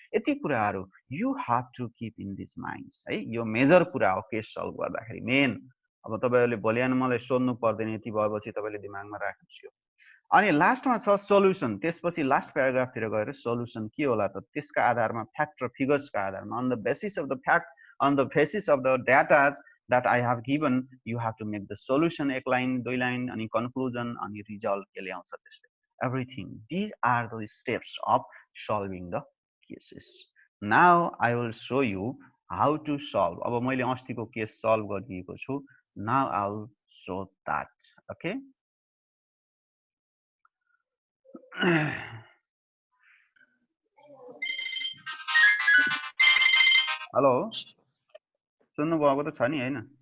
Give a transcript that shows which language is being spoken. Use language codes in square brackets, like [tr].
[ne] यति कुराहरू [en] you have to keep in this minds [ne] है, यो मेजर कुरा हो केस सल्भ गर्दाखेरि मेन। अब तपाईँहरूले भोलि बिहान मलाई सोध्नु पर्दैन, यति भएपछि तपाईँले दिमागमा राख्नुहोस् यो। अनि लास्टमा छ सोल्युसन, त्यसपछि लास्ट प्याराग्राफतिर गएर सोल्युसन के होला त, त्यसका आधारमा फ्याक्ट र फिगर्सका आधारमा [en] on the basis of the fact, on the basis of the datas that I have given, you have to make the solution एक line, दुई line, अनि conclusion, अनि result [ne] केले आउँछ त्यसले. [en] Everything. These are the steps of solving the cases. Now I will show you how to solve. [ne] अब मैले अस्तिको केस solve गरिदिएको छु. [en] Now I will show that. Okay. [ne] Hello, सुन्नु भएको त छ नि हैन?